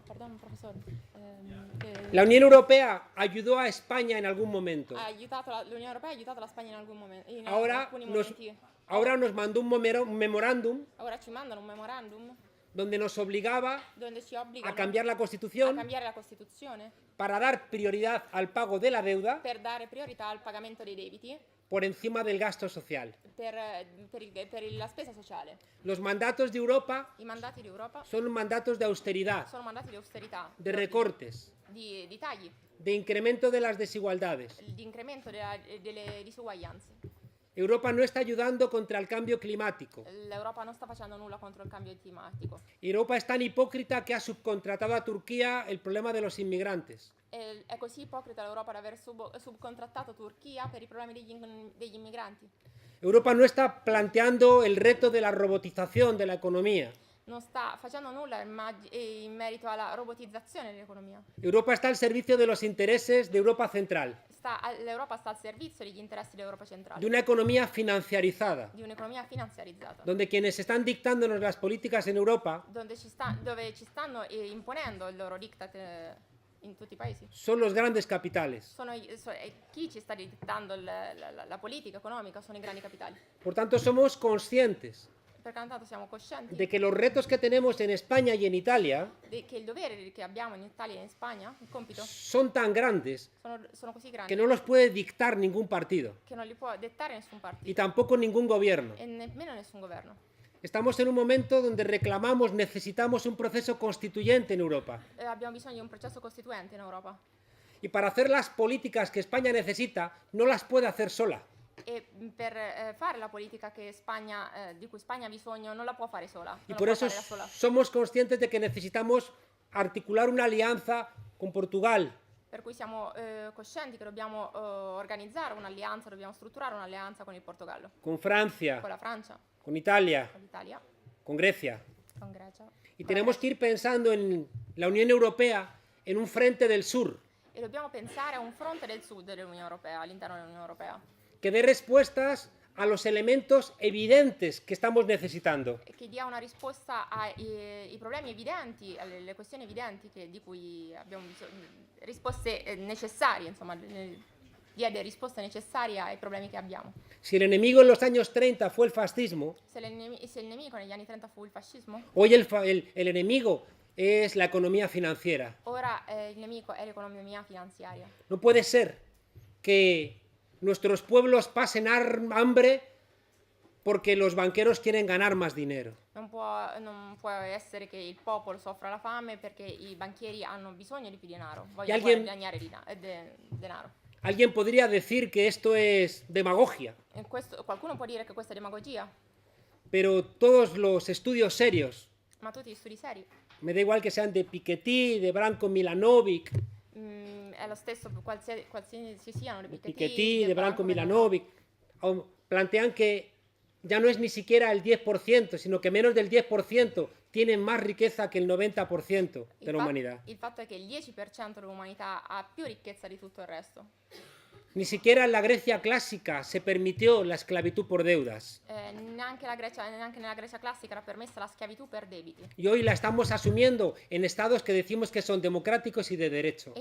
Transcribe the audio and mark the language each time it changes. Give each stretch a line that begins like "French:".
Italian: Pardon, professore.
Spanish: La Unión Europea ayudó a España en algún momento.
Italian: L'Unione Europea ha aiutato la Spagna in alcuni momenti.
Spanish: Ahora nos mandó un memorándum
Italian: Ora ci mandano un memorandum
Spanish: donde nos obligaba
Italian: dove ci obbligano
Spanish: a cambiar la
Italian: a
Spanish: Constitución
Italian: cambiare la Costituzione
Spanish: para dar prioridad al pago de la deuda
Italian: per dare priorità al pagamento dei debiti
Spanish: por encima del gasto social.
Italian: per la spesa sociale.
Spanish: Los mandatos de Europa
Italian: I mandati d'Europa
Spanish: son mandatos de austeridad,
Italian: sono mandati di austerità,
Spanish: de recortes,
Italian: di tagli,
Spanish: de incremento de las desigualdades.
Italian: di incremento delle disuguaglianze.
Spanish: Europa no está ayudando contra el cambio climático.
Italian: L'Europa non sta facendo nulla contro il cambio climatico.
Spanish: Europa es tan hipócrita que ha subcontratado a Turquía el problema de los inmigrantes.
Italian: È così ipocrita l'Europa di aver subcontrattato Turchia per i problemi degli immigranti.
Spanish: Europa no está planteando el reto de la robotización de la economía.
Italian: Non sta facendo nulla in merito alla robotizzazione dell'economia.
Spanish: Europa está al servicio de los intereses de Europa Central,
Italian: L'Europa sta al servizio degli interessi dell'Europa centrale,
Spanish: de una economía financiarizada,
Italian: di un'economia finanziarizzata,
Spanish: donde quienes están dictándonos las políticas en Europa
Italian: dove ci stanno imponendo il loro diktat in tutti i paesi.
Spanish: son los grandes capitales.
Italian: Chi ci sta dittando la politica economica sono i grandi capitali.
Spanish: Por tanto, somos conscientes
Italian: Per tanto siamo coscienti
Spanish: de que los retos que tenemos en España y en Italia
Italian: che il dovere che abbiamo in Italia e in Spagna, il compito,
Spanish: son tan grandes
Italian: sono così grandi
Spanish: que no los puede dictar ningún partido
Italian: che non li può dettare nessun partito
Spanish: y tampoco ningún gobierno.
Italian: e nemmeno nessun governo.
Spanish: Estamos en un momento donde reclamamos, necesitamos un proceso constituyente en Europa.
Italian: Abbiamo bisogno di un processo costituente in Europa
Spanish: Y para hacer las políticas que España necesita, no las puede hacer sola.
Italian: e per fare la politica di cui Spagna ha bisogno non la può fare sola.
Spanish: Y
Italian: Non
Spanish: por
Italian: la
Spanish: eso
Italian: può fare da sola.
Spanish: somos conscientes de que necesitamos articular una alianza con Portugal,
Italian: Per cui siamo coscienti che dobbiamo organizzare un'alleanza, dobbiamo strutturare un'alleanza con il Portogallo,
Spanish: con Francia,
Italian: con la Francia,
Spanish: con Italia,
Italian: con l'Italia,
Spanish: con Grecia.
Italian: con Grecia.
Spanish: Y tenemos que ir pensando en la Unión Europea en un frente del sur,
Italian: E dobbiamo pensare a un fronte del sud dell'Unione Europea, all'interno dell'Unione Europea,
Spanish: que dé respuestas a los elementos evidentes que estamos necesitando.
Italian: e che dia una risposta ai problemi evidenti, alle questioni evidenti di cui abbiamo bisogno, risposte necessarie, insomma, dia delle risposte necessarie ai problemi che abbiamo.
Spanish: Si el enemigo en los años 30 fue el fascismo,
Italian: Se il nemico negli anni 30 fu il fascismo,
Spanish: hoy el enemigo es la economía financiera.
Italian: ora il nemico è l'economia finanziaria.
Spanish: No puede ser que nuestros pueblos pasen hambre porque los banqueros quieren ganar más dinero.
Italian: Non può essere che il popolo soffra la fame perché i banchieri hanno bisogno di più denaro, vogliono guadagnare denaro.
Spanish: Alguien podría decir que esto es demagogia.
Italian: Qualcuno può dire che questa è demagogia.
Spanish: pero todos los estudios serios,
Italian: ma tutti gli studi seri,
Spanish: me da igual que sean de Piketty, de Branko Milanovic,
Italian: è lo stesso qualsiasi siano, di
Spanish: Piketty, de Branko Milanovic. Milanovic, plantean que ya no es ni siquiera el 10%, sino que menos del 10% tienen más riqueza que el 90% de la humanidad.
Italian: Il fatto è che il 10% dell'umanità ha più ricchezza di tutto il resto.
Spanish: Ni siquiera en la Grecia clásica se permitió la esclavitud por deudas.
Italian: Neanche nella Grecia classica era permessa la schiavitù per debiti.
Spanish: Y hoy la estamos asumiendo en estados que decimos que son democráticos y de derecho.